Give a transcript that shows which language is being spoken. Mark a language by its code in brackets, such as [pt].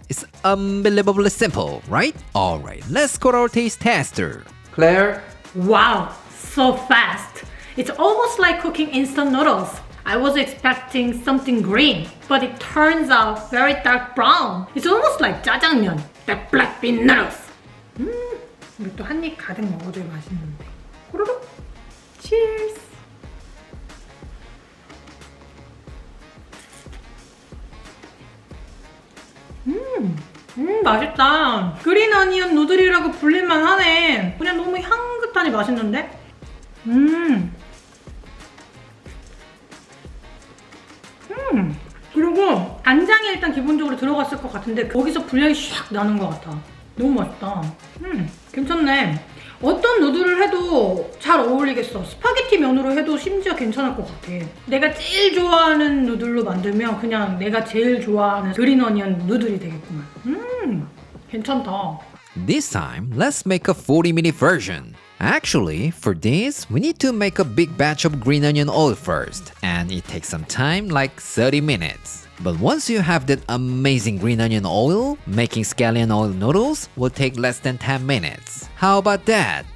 [en] It's unbelievably simple, right? Alright, let's go to our taste tester. Claire? Wow, so fast. It's almost like cooking instant noodles. I was expecting something green, but it turns out very dark brown. It's almost like jjajangmyeon, the black bean noodles. [ko] 우리 또 한 입 가득 먹어줘야 맛있는데. 호로록. Cheers. 맛있다. 그린 어니언 누들이라고 불릴만 하네. 그냥 너무 향긋하니 맛있는데? 그리고 간장이 일단 기본적으로 들어갔을 것 같은데 거기서 분량이 샥 나는 것 같아. 너무 맛있다. 괜찮네. 어떤 누들을 해도 잘 어울리겠어. 스파게티 면으로 해도 심지어 괜찮을 것 같아. 내가 제일 좋아하는 누들로 만들면 그냥 내가 제일 좋아하는 그린 어니언 누들이 되겠구만. 괜찮다. [en] This time, let's make a 40-minute version. Actually, for this, we need to make a big batch of green onion oil first, and it takes some time, like 30 minutes. But once you have that amazing green onion oil, making scallion oil noodles will take less than 10 minutes. How about that?